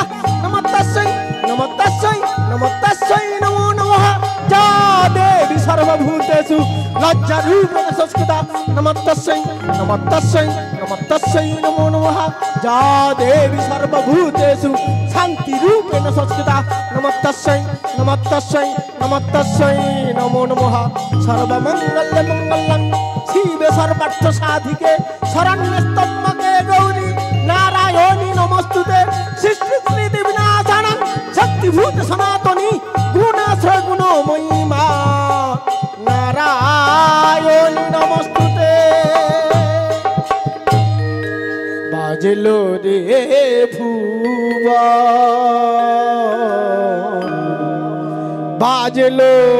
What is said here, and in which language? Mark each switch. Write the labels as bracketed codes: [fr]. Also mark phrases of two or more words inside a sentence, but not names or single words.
[sa] নমস্তস্যৈ নমো নমঃ যা দেবী সর্বভূতেষু লজ্জারূপেণ সংস্থিতা। নমস্তস্যৈ নমো নমঃ যা দেবী সর্বভূতেষু শান্তিরূপেণ সংস্থিতা। নমস্তস্যৈ নমো নমঃ সর্বমঙ্গলমঙ্গলং শিবে সর্বার্থ সাধিকে শরণ্যে ত্র্যম্বকে গৌরী নারায়ণী নমস্তুতে। সৃষ্টি স্থিতি বিনাশানং শক্তিভূত সনাতনী গুণাশ্রয় গুণময়ী মা নারায়ণী নমস্তুতে। [bn] বাজলো রে ভুবন, বাজলো